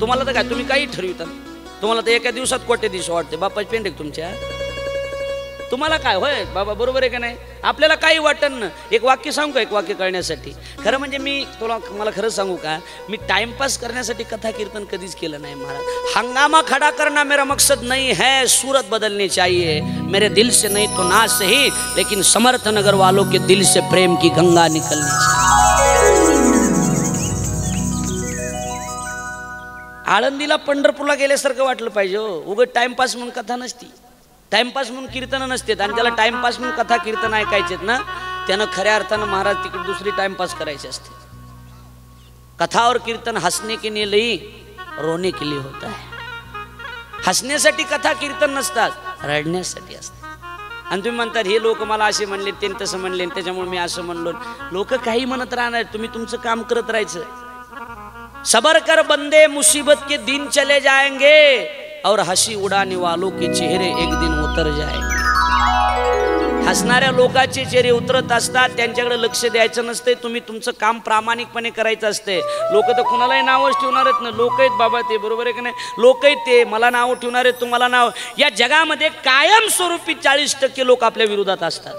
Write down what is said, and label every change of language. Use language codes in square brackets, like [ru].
[mr] तुम्हाला तर काय, तुम्ही काही ठरविता, तुम्हाला तर एका दिवसात कोट्याधीश वाटते. बापाची पेंड आहे तुमच्या, तुम्हाला काय होय बाबा, बरोबर आहे का नाही? आपल्याला काही वाटत ना. एक वाक्य सांगू का? एक वाक्य कळण्यासाठी. खरं म्हणजे मला खरं सांगू का, मी टाइमपास करण्यासाठी कथा कीर्तन कधीच केलं नाही महाराज. [hi] हंगामा खड़ा करना मेरा मकसद नहीं है, सूरत बदलनी चाहिए. मेरे दिल से नहीं तो ना सही, लेकिन समर्थ नगर वालों के दिल से प्रेम की गंगा निकलनी चाहिए. [mr] आळंदीला पंढरपूरला गेल्यासारखं वाटलं पाहिजे. उगाच टाइमपास म्हणून कथा नसती, टाइमपास म्हणून कीर्तन नसते. आणि त्याला टाइमपास म्हणून कथा कीर्तन ऐकायचेत ना, त्यानं खऱ्या अर्थानं महाराज तिकडे दुसरी टाइमपास करायची असते. [hi] कथा और कीर्तन हंसने के लिए नहीं, रोने के लिए होता है. [mr] हसण्यासाठी कथा कीर्तन नसतात, रडण्यासाठी असतात. आणि तुम्ही म्हणतात हे लोक मला असे म्हणले, ते तसं म्हणले, त्याच्यामुळे मी असं म्हणलो. लोक काही म्हणत राहणार, तुम्ही तुमचं काम करत राहायचं. [hi] सबर कर बंदे, मुसीबत के दिन चले जाएंगे और हंसी उड़ाने वालों के चेहरे एक दिन उतर जाएंगे. [mr] हसणाऱ्या लोकांचे चेहरे उतरत असतात, त्यांच्याकडे लक्ष द्यायचं नसते. तुम्ही तुमचं काम प्रामाणिकपणे करायचं असते. लोक तर कुणालाही नावच ठेवणार आहेत ना. लोक आहेत बाबा ते, बरोबर आहे का नाही? लोक आहेत ते, मला नाव ठेवणार आहेत, तुम्हाला नाव. या जगामध्ये कायमस्वरूपी 40% लोक आपल्या विरोधात असतात.